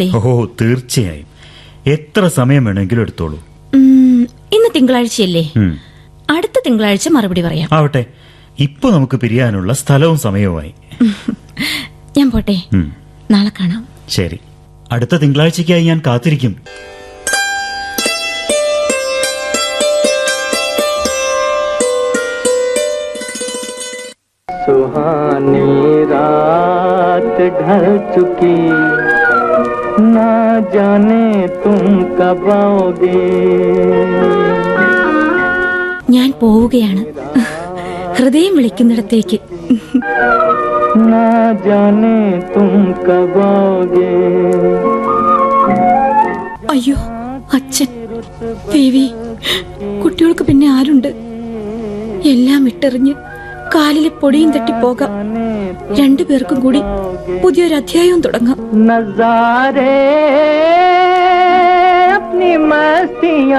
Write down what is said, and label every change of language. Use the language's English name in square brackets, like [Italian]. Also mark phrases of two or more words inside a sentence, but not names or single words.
[Malayalam] ഓ, തീർച്ചയായും. എത്ര സമയം വേണമെങ്കിലും എടുത്തോളൂ. ഇന്ന് തിങ്കളാഴ്ചയല്ലേ? അടുത്ത തിങ്കളാഴ്ച മറുപടി പറയാം. ആവട്ടെ, ഇപ്പൊ നമുക്ക് പിരിയാനുള്ള സ്ഥലവും സമയവുമായി. ഞാൻ പോട്ടെ, നാളെ കാണാം. ശരി, അടുത്ത തിങ്കളാഴ്ചയ്ക്കായി ഞാൻ കാത്തിരിക്കും. [Hindi] सुहानी रात ढल चुकी, ना जाने तुम कब आओगे. [Malayalam] ഞാൻ പോവുകയാണ്, ഹൃദയം വിളിക്കുന്നിടത്തേക്ക്. [Hindi] ना जाने तुम कब आओगे. [Malayalam] അയ്യോ, അച്ഛൻ, ദേവി, കുട്ടികൾക്ക് പിന്നെ ആരുണ്ട്? എല്ലാം ഇട്ടെറിഞ്ഞ് കാലിലെ പൊടിയും തട്ടിപ്പോകാം. രണ്ടുപേർക്കും കൂടി പുതിയൊരു അധ്യായവും തുടങ്ങാം. [Hindi] नज़ारे अपनी मस्तियाँ.